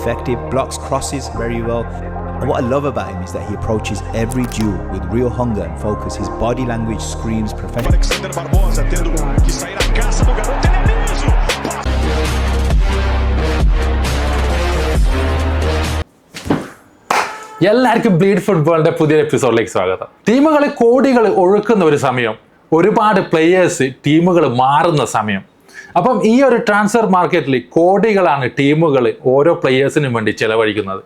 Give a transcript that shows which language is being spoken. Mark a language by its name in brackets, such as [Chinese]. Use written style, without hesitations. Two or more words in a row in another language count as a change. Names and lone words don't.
[English] effective, blocks crosses very well. And what I love about him is that he approaches every duel with real hunger and focus. His body language screams professional. [Portuguese] Alexander Barbosa tendo que sair a caça do garoto, ele é mesmo! [Malayalam] എല്ലാവർക്കും ബ്ലീഡ് ഫുട്ബോളിന്റെ പുതിയൊരു എപ്പിസോഡിലേക്ക് സ്വാഗതം. ടീമുകൾ കോടികൾ ഒഴുക്കുന്ന ഒരു സമയം, ഒരുപാട് പ്ലെയേഴ്സ് ടീമുകൾ മാറുന്ന സമയം. അപ്പം ഈ ഒരു [English] transfer market [Malayalam] കോടികളാണ് ടീമുകൾ ഓരോ പ്ലെയേഴ്സിനും വേണ്ടി ചെലവഴിക്കുന്നത്.